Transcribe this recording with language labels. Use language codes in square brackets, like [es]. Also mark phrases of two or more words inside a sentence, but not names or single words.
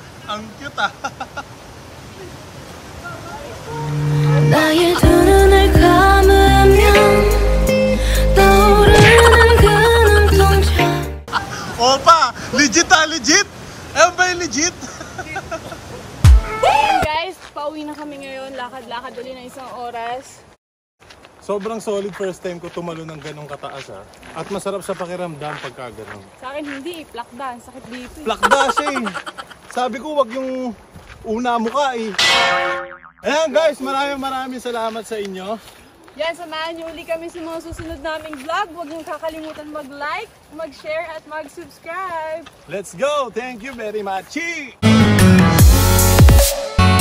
[tl] Ang cute ah. [ko] 나의 두 눈을 감으면 떠오르는 그 눈동자 [tl] Opa! Legit ah, legit! Ewan ba yung legit? Ayun guys, pauwi na kami ngayon. Lakad-lakad ulit na isang oras. Sobrang solid [en] first time [tl] ko tumalo ng ganong kataas ah. At masarap sa pakiramdam pagka ganon. Sa akin hindi, plakda. Ang sakit dito. Plakda siya eh. Sabi ko wag yung una mukha eh. Ayan guys, maraming salamat sa inyo. Yan, samahan niyo uli kami sa mga susunod naming vlog. Huwag niyong kakalimutan mag-like, mag-share at mag-subscribe. [en] Let's go! Thank you very much!